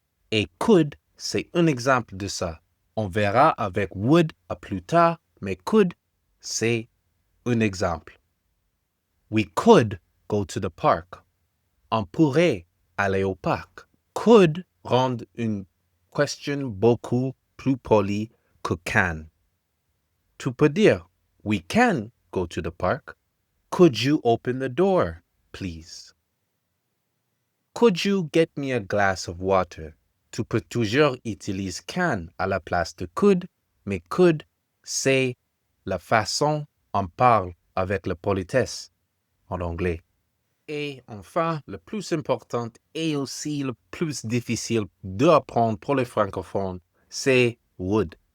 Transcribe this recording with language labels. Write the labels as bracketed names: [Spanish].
[French] Et could, c'est un exemple de ça. On verra avec would à plus tard, mais could, c'est un exemple. [English] We could go to the park. [French] On pourrait aller au parc. Could rend une question beaucoup plus polie que can. Tu peux dire, [English] we can go to the park. Could you open the door, please? Could you get me a glass of water? [French] Tu peux toujours utiliser can à la place de could, mais could, c'est la façon on parle avec la politesse en anglais. Et enfin, le plus important et aussi le plus difficile d'apprendre pour les francophones, c'est would.